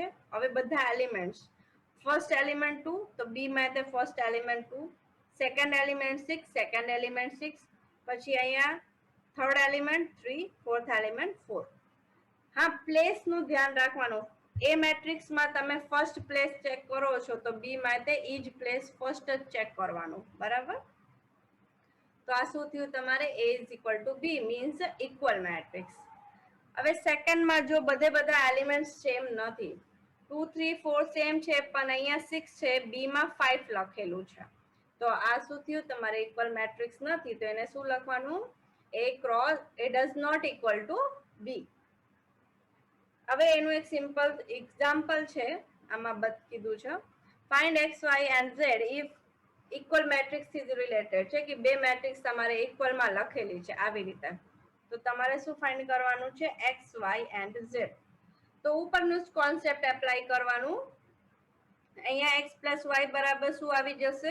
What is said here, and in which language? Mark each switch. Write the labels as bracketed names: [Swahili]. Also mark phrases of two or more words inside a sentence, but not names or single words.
[Gujarati] હવે બધા એલિમેન્ટ્સ, [English] first element [Gujarati] 2 તો B માં તે [English] first element 2, second element 6, second element 6, [Gujarati] પછી અહીંયા [English] third element 3, fourth element 4. [Gujarati] હા, પ્લેસ નું ધ્યાન રાખવાનું. A મેટ્રિક્સમાં તમે [English] first place check [Gujarati] કરો છો તો B માટે ઈ જ [English] place first [Gujarati] જ ચેક કરવાનું. બરાબર. તો આ શું થયું તમારે? [English] A is equal to B means equal matrix. [Gujarati] હવે સેકન્ડમાં જો બધા એલિમેન્ટ સેમ નથી, 2 3 4 સેમ છે પણ અહીંયા 6 છે, B માં 5 લખેલું છે, તો આ શું થયું? તમારે [English] equal matrix [Gujarati] નથી. તો એને શું લખવાનું? [English] A cross A does not equal to B. [Gujarati] હવે એનું એક [English] simple example [Gujarati] છે, આમાં કીધું છે [English] find x y and z if equal matrix is related [Gujarati] છે કે બે મેટ્રિક્સ તમારે ઇક્વલમાં લખેલી છે આવી રીતે. તો તમારે શું ફાઇન્ડ કરવાનું છે? x y and z. તો ઉપરનું જ [English] concept apply [Gujarati] કરવાનું. અહીંયા x પ્લસ y બરાબર શું આવી જશે?